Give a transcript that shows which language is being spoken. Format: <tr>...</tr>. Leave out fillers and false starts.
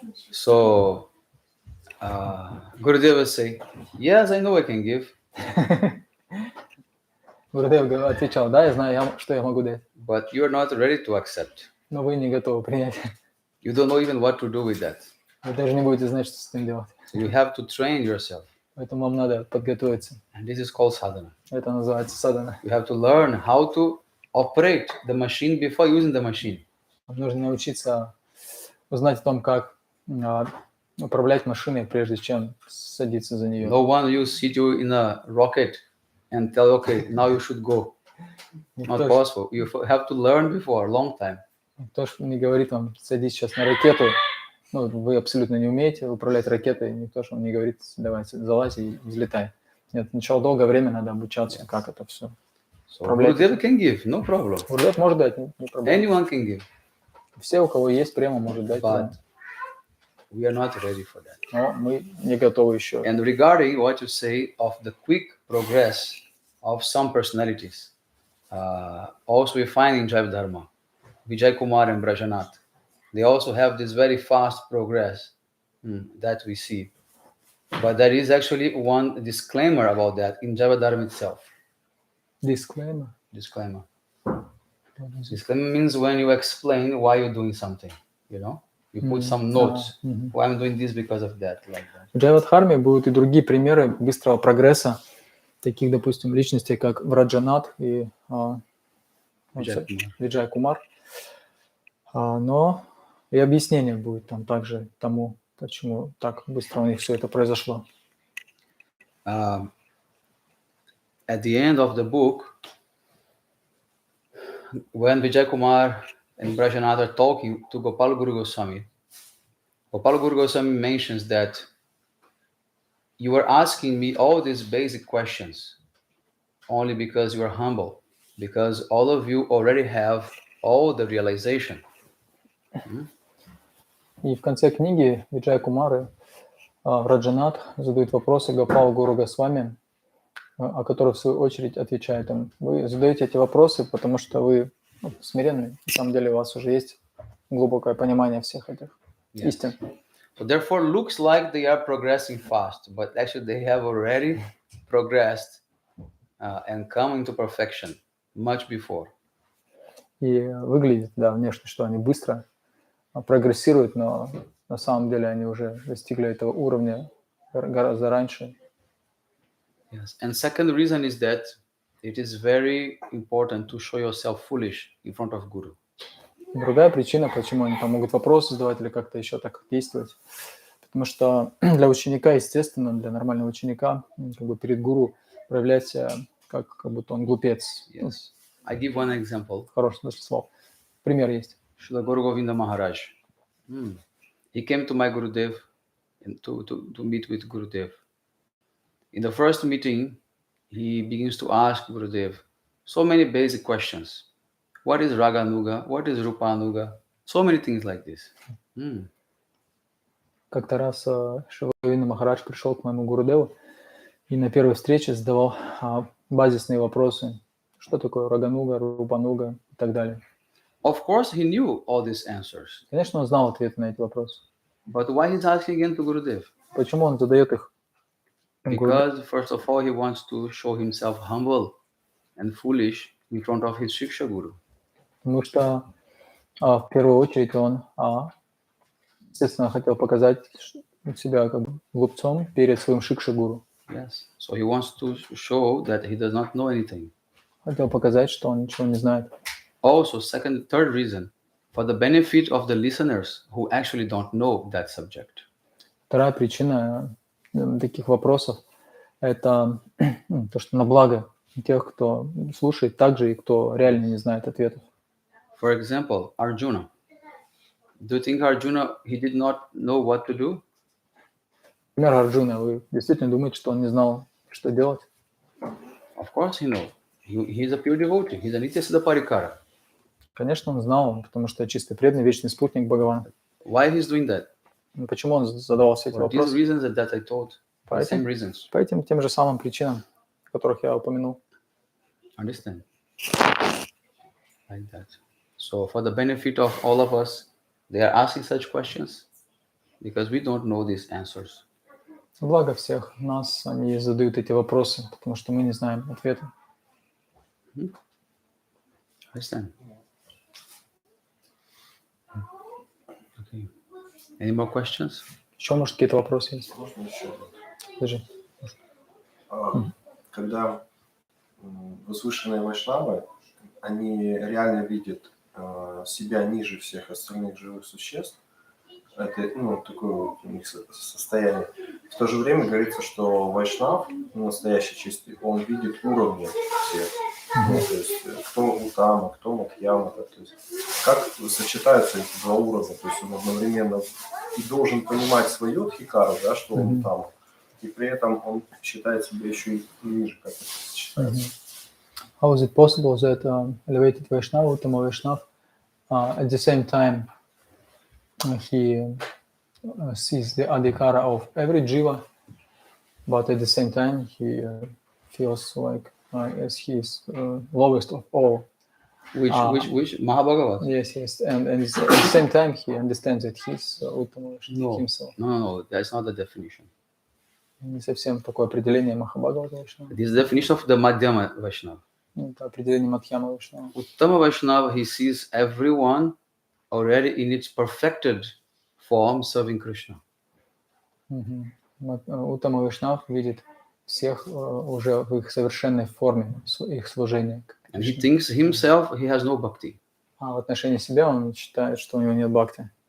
<en>So, Gurudev will say, yes, I know I can give.</en> <ru>Гурудев отвечал, да, я знаю, что я могу дать.</ru> <en>But you are not ready to accept.</en> <ru>Но вы не готовы принять.</ru> <en>You don't know even what to do with that.</en> <ru>Вы даже не будете знать, что с этим делать.</ru> <en>So you have to train yourself.</en> <ru>Поэтому вам надо подготовиться.</ru> <en>And this is called sadhana.</en> <ru>Это называется садхана.</ru> <en>You have to learn how to operate the machine before using the machine.</en> <ru>Вам нужно научиться узнать о том, как управлять машиной, прежде чем садиться за нее.</ru> <en>No one will sit you in a rocket and tell, okay, now you should go. Not possible. You have to learn before, a long time.</en> <ru>Никто не говорит вам, садись сейчас на ракету. Ну, вы абсолютно не умеете управлять ракетой. Никто же вам не говорит, давай, залазь и взлетай. Нет, сначала долгое время надо обучаться, как это все.</ru> <en>So Gurudev can give, no problem.</en> <ru>Гурудев может дать, не проблема.</ru> <en>Anyone can give.</en> <ru>Все, у кого есть према, может дать.</ru> <en>But we are not ready for that.</en> <ru>Но мы не готовы еще.</ru> <en>And regarding what you say of the quick progress of some personalities, also we find in Jaiva Dharma, Vijay Kumar and Brajanath, they also have this very fast progress that we see. But there is actually one disclaimer about that in Jaiva Dharma itself. Disclaimer? Disclaimer. Disclaimer means when you explain why you're doing something, you know? You put some notes. Why I'm doing this because of that, like that.</en> <ru>В Джайва Дхарме будут и другие примеры быстрого прогресса, таких, допустим, личностей, как Враджанат и Виджай Кумар. Но и объяснение будет там также тому, почему так быстро у них все это произошло.</ru> <en>At the end of the book, when Vijay Kumar and Brajanath are talking to Gopal Guru Goswami mentions that you are asking me all these basic questions only because you are humble, because all of you already have all the realization.</en> <ru>И в конце книги Виджай Кумар и Раджанат задают вопросы Гопал Гуру Госвами, о которых в свою очередь отвечает им. Вы задаете эти вопросы, потому что вы смиренны. На самом деле у вас уже есть глубокое понимание всех этих истин.</ru> <en>So therefore, looks like they are progressing fast, but actually they have already progressed and come into perfection much before.</en> <ru>И выглядит, да, внешне, что они быстро прогрессируют, но на самом деле они уже достигли этого уровня гораздо раньше.</ru> <en>Yes, and second reason is that it is very important to show yourself foolish in front of Guru.</en> <ru>Другая причина, почему они там могут вопросы задавать или как-то еще так действовать, потому что для ученика, естественно, для нормального ученика, как бы перед гуру проявлять себя как будто он глупец.</ru> <en>Yes. I give one example.</en> <ru>Хороший смысл слов. Пример есть.</ru> <en>Srila Guru Govinda Maharaj. He came to my Gurudev to meet with Gurudev. In the first meeting, he begins to ask Gurudev so many basic questions. What is Raganuga? What is Rupanuga? So many things like this.</en> <ru>Как-то раз Шивавина Махарадж пришел к моему Гурудеву и на первой встрече задавал базисные вопросы. Что такое Рагануга, Рупануга и так далее.</ru> <en>Of course, he knew all these answers.</en> <ru>Конечно, он знал ответы на эти вопросы.</ru> <en>But why he's asking again to Gurudev?</en> <ru>Почему он задает их?</ru> <en>Because, first of all, he wants to show himself humble and foolish in front of his Shiksha Guru.</en> <ru>Потому что в первую очередь он, естественно, хотел показать себя как бы глупцом перед своим Шикша-гуру.</ru> <en>Yes. So he wants to show that he does not know anything.</en> <ru>Хотел показать, что он ничего не знает.</ru> <en>Also, third reason, for the benefit of the listeners who actually don't know that subject.</en> <ru>Вторая причина таких вопросов – это то, что на благо тех, кто слушает, также и кто реально не знает ответов.</ru> <en>For example, Arjuna. Do you think Arjuna, he did not know what to do?</en> <ru>Например, Арджуна, вы действительно думаете, что он не знал, что делать?</ru> <en>Of course he knows. He is a pure devotee. He is a Nityasiddha Parikara.</en> <ru>Конечно, он знал, потому что чистый преданный, вечный спутник Бхагавана.</ru> <en>Why he is doing that?</en> <ru>Почему он задавал все эти</ru> <en>For these</en> <ru>вопросы?</ru> <en>reasons that I told.</en> <ru>По</ru> <en>The same reasons.</en> <ru>этим тем же самым причинам, которых я упомянул.</ru> <en>Understand? Like that. So for the benefit of all of us, they are asking such questions because we don't know these answers.</en> <ru>Благо всех нас они задают эти вопросы, потому что мы не знаем ответа.</ru> <en>Understand? Okay. Any more questions?</en> <ru>Еще, может, какие-то вопросы есть? Можно еще? Скажи. Когда возвышенные вайшнавы, они реально видят себя ниже всех остальных живых существ, это такое вот у них состояние. В то же время говорится, что вайшнав, настоящий чистый, он видит уровни всех. То есть кто Утама, кто Мадхьяма. То есть как сочетаются эти два уровня. То есть он одновременно и должен понимать свою дхикару, да, что он Утама, и при этом он считает себя еще и ниже, как это сочетается.</ru> <en>How is it possible that elevated Vaishnava, Uttama Vaishnav, at the same time he sees the adhikara of every jiva, but at the same time he feels like as he is lowest of all. Which Mahabhagavat? Yes, and at the same time he understands that he's Uttama Vaishnava himself. No, that's not the definition.</en> <ru>Не совсем такое определение Махабхагавата Вайшнава.</ru> <en>This is the definition of the Madhyama Vaishnava.</en> <ru>Это определение Мадхьяма Вайшнава.</ru> <en>Uttama Vaishnava, he sees everyone already in its perfected form serving Krishna.</en> <ru>Уттама Вайшнав видит всех уже в их совершенной форме, их служения.</ru> <en>And he thinks himself he has no bhakti.</en> <ru>А в отношении себя он считает, что у него нет бхакти.</ru>